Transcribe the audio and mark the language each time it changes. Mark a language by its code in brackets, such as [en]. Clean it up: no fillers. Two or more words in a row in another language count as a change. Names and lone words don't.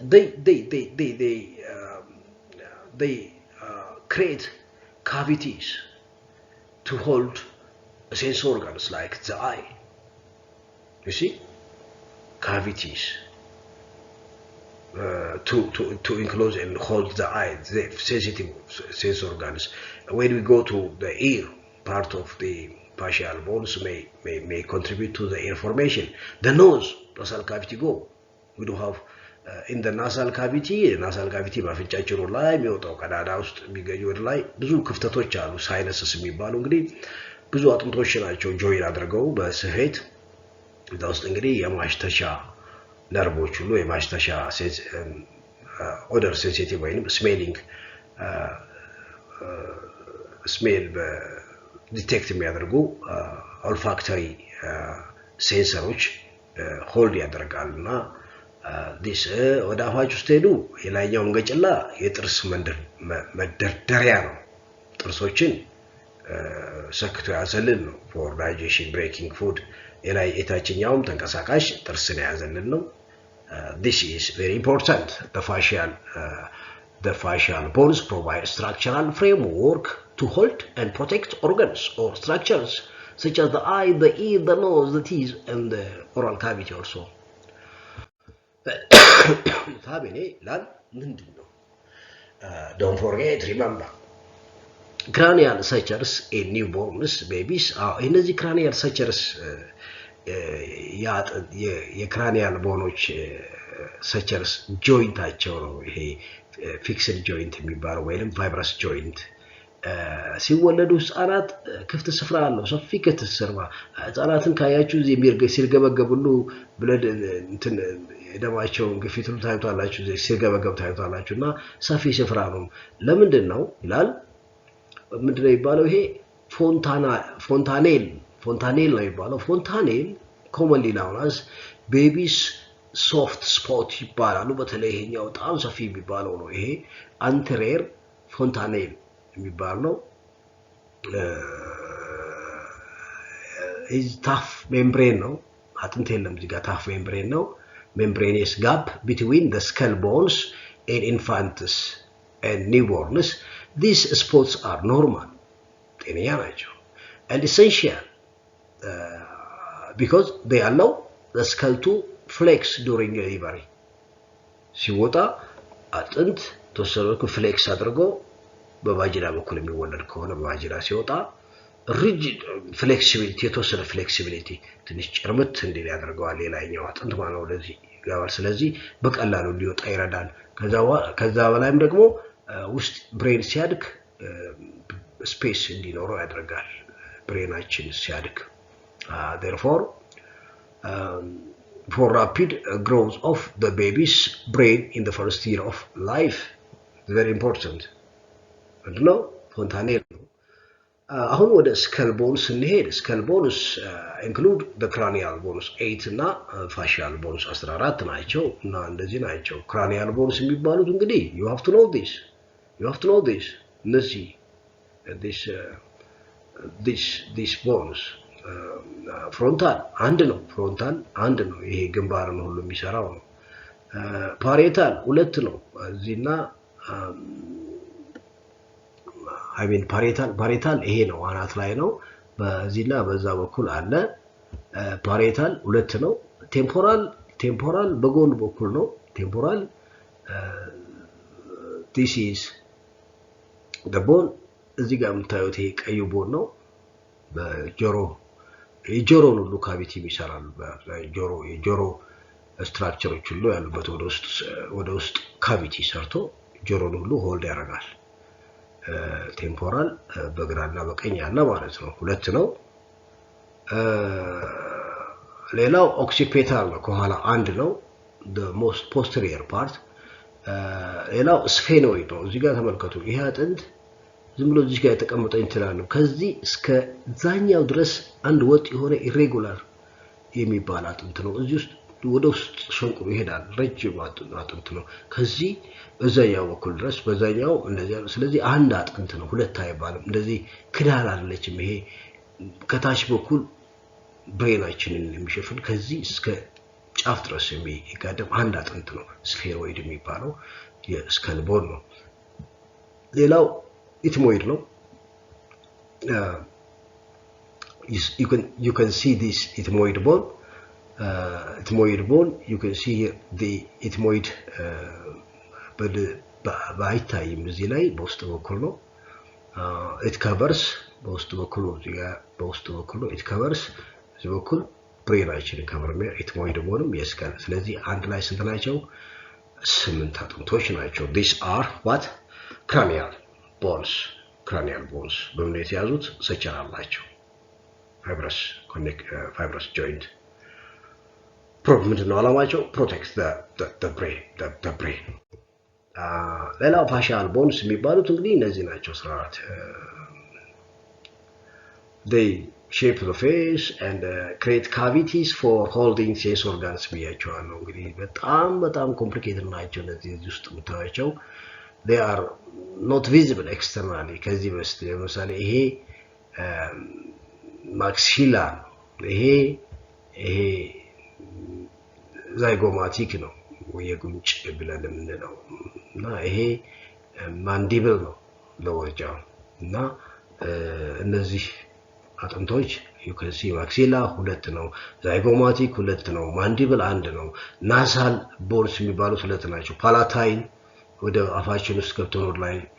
[en] they create cavities to hold sense organs like the eye you see cavities to enclose and hold the eye the sensitive sense organs when we go to the ear part of the facial bones may contribute to the ear formation the nose nasal cavity go we do have in the nasal cavity [am] በአፍንጫችን ላይ የሚወጣው ቀዳዳ ውስጥ የሚገኙ ወደ ላይ ብዙ ክፍተቶች አሉ ሳይነስስ የሚባሉ እንግዲህ ብዙ አጥንቶች ናቸው ጆይን አድርገው በስፌት እዛ ውስጥ እንግዲህ የማሽተሻ ነርቮች ሁሉ የማሽተሻ [en] odor sensitive [am] ወይንም ስሜሊንግ [en] smell detect [am] የሚያደርጉ [en] olfactory sensors hold [am] ያደርጋሉና this ወደ አፋችሁ ስትሄዱ የላይኛው እንገጭላ የጥርስ መደርደሪያ ነው ጥርሶችን ሰክቶ ያዘልን ነው [en] for digestion breaking food [am] የላይ የታችኛውም ተንቀሳቃሽ ጥርስን ያዘልን ነው [en] this is very important the facial bones provide structural framework to hold and protect organs or structures such as the eye, the ear, the nose, the teeth, and the oral cavity also. Don't forget, remember, cranial sutures in newborns, babies, [am] እነዚህ [en] cranial sutures [am] የክራኒያል ቦኖች sutures ጆይንታቸው ነው ይሄ ፊክስድ ጆይንት የሚባለው ወይንም [en] fibrous joint [am] ሲወለዱ ህፃናት ክፍት ስፍራ አለው ሰፊ ክፍት ስፍራ ህፃናትን ካያችሁ እዚህ ሲርገበገቡሉ ብለድ እንትን ደማቸውን ግፊቱን ታይቷላችሁ እዚህ ሲርገበገብ ታይቷላችሁና ሰፊ ስፍራ ነው ለምንድነው ይላል ምንድነው ይባለው ይሄ ፎንታኔል ነው ይባለው ፎንታኔል [en] commonly known as babies soft spot [am] ይባላሉ በተለይ ይሄኛው በጣም ሰፊ የሚባለው ነው ይሄ [en] anterior fontanelle [am] የሚባለው [en] is tough membrane [am] ነው አጥንት የለም እዚህ ጋር [en] tough membrane ነው membranous gap between the skull bones in infants and newborns these spots are normal [am] ጤነኛ ናቸው [en] and essential because they allow the skull [am] to flex during delivery ሲወጣ አጥንት ተሰረኩ flex አድርጎ በቫጂና በኩል የሚወለድ ከሆነ በቫጂና ሲወጣ [en] rigid flexibility [am] የተወሰነ flexibility ትንሽ ጭርምት እንዲል ያደርገዋል ሌላኛው አጥንት ማለት ነው ለዚህ ጋር ስለዚህ በቀላሉ ሊወጣ ይረዳል ከዛ በላይም ደግሞ ውስጥ ብሬን ሲያድግ ስፔስ እንዲኖረው ያደርጋል ብሬናችን ሲያድግ therefore [en] for rapid growth of the baby's brain in the first year of life very important no fontanelle [am] አሁን ወደ [en] skull bones እንሄድ skull bones include the cranial bones 8 እና facial bones 14 [am] ናቸው እና እንደዚህ ናቸው [en] cranial bones [am] የሚባሉት እንግዲህ [en] you have to know this እነዚህ this bones frontal [am] አንድ ነው ይሄ ግንባር ነው ሁሉ የሚሰራው ነው parietal ሁለት ነው እዚህና [en] I mean parietal [am] ይሄ ነው አናት ላይ ነው በዚህና በዛ በኩል አለ parietal ሁለት ነው temporal በጎን በኩል ነው temporal [en] this is the bone [am] እዚህ ጋር የምታዩት ይሄ ቀዩ ቦን ነው የጆሮ ሁሉ ካቪቲ ይሰራል የጆሮ ስትራክቸሮች ሁሉ ያሉበት ወደ ውስጥ ካቪቲ ሰርቶ ጆሮን ሁሉ ሆልድ ያደርጋል ቴምፖራል በግራና በቀኝ ያለ ማለት ነው ሁለት ነው ሌላው ኦክሲፒታል ነው ከኋላ አንድ ነው [en] the most posterior part [am] ሌላው ስፌኖይድ ነው እዚህ ጋር ተመልከቱ ይሄ አጥንት ዝም ብሎ እዚህ ጋር የተቀመጠ እንትላል ነው ከዚህ እስከ ዛኛው ድረስ አንድ ወጥ የሆነ ኢሬጉላር የሚባል አጥንት ነው እዚህ ውስጥ ወደ ውስጥ ሸንቁሩ ይሄዳል ረጅም አጥንት ነው ከዚህ እዛኛው በኩል ድረስ በዛኛው እንደዚህ ስለዚህ አንድ አጥንት ነው ሁለት አይባልም እንደዚህ ክዳን አይደለችም ይሄ ከታች በኩል ብሬናችንን የሚሸፍን ከዚህ እስከ ጫፍ ድረስ የሚጋደም አንድ አጥንት ነው ስፌሮይድ የሚባለው የስከል ቦን ነው ሌላው ethmoid ነው [en] you can see this ethmoid bone you can see here the ethmoid [am] ባይታይም እዚህ ላይ በውስጥ በኩል ነው [en] it covers [am] በውስጥ በኩል ነው [en] it covers [am] እዚህ በኩል ብሬናችንን ከቨር ነው [en] ethmoid bone [am] የስከል ስለዚህ አንድ ላይ ስንት ናቸው 8 አጥንቶች ናቸው [en] these are what cranial bones [am] በምን የተያዙት ሰቸር አላቸው [en] fibrous joint [am] ምንድነው ዓላማቸው [en] protect the brain ሌላው facial bones [am] የሚባሉት እንግዲህ እነዚህ ናቸው [en] 14 they shape of the face and create cavities for holding sense organs [am] ብያቸዋለሁ እንግዲህ በጣም [en] complicated [am] ናቸው እነዚህ ውስጥ የምታዩቸው [en] they are not visible externally [am] ከዚህ በስተ ለምሳሌ ይሄ maxilla ይሄ zygomatic ነው የጉንጭ ብለን የምንለው እና ይሄ mandible ነው ለወርጃው እና እነዚህ አጥንቶች [en] you can see maxilla [am] ሁለት ነው zygomatic ሁለት ነው mandible አንድ ነው [en] nasal bones [am] የሚባሉት ሁለት ናቸው palatine ወደ አፋችን ውስጥ ገብቶ ነው ላይ